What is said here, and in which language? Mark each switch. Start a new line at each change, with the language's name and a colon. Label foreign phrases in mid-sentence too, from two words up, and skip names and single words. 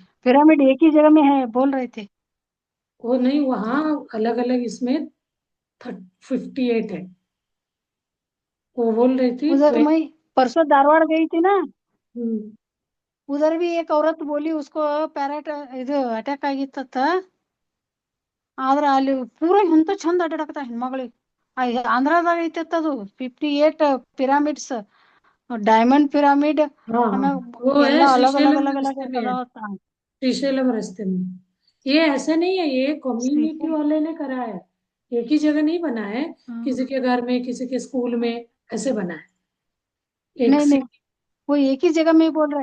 Hindi: पिरामिड एक ही जगह में है बोल रहे थे। वो नहीं, वहाँ अलग अलग इसमें 58 है। वो बोल रही थी उधर मैं परसों धारवाड़ गई थी ना, हम्म, उधर भी एक औरत बोली उसको पैराट
Kannada: ಇದು ಅಟ್ಯಾಕ್ ಆಗಿತ್ತ ಆದ್ರೆ ಅಲ್ಲಿ ಪೂರಾ ಎಂತ ಚಂದ ಅಡ್ಡಾಡಕತ್ತ ಹೆಣ್ಮಗಳಿಗೆ. ಆಂಧ್ರದಾಗ ಐತತ್ ಅದು 58 ಪಿರಾಮಿಡ್ಸ್,
English: diamond pyramid,
Hindi: हाँ हाँ,
Kannada: ಆಮ್ಯಾಗ
Hindi: वो
Kannada: ಎಲ್ಲಾ
Hindi: है अलग अलग श्रीशैलम अलग अलग रास्ते में है। अदावत। श्रीशैलम रास्ते में। ये ऐसा नहीं है, ये कम्युनिटी वाले ने करा है। एक ही जगह नहीं बना है, किसी के घर में, किसी के स्कूल में, ऐसे बना है एक नहीं से। नहीं, वो एक ही जगह में बोल रहे,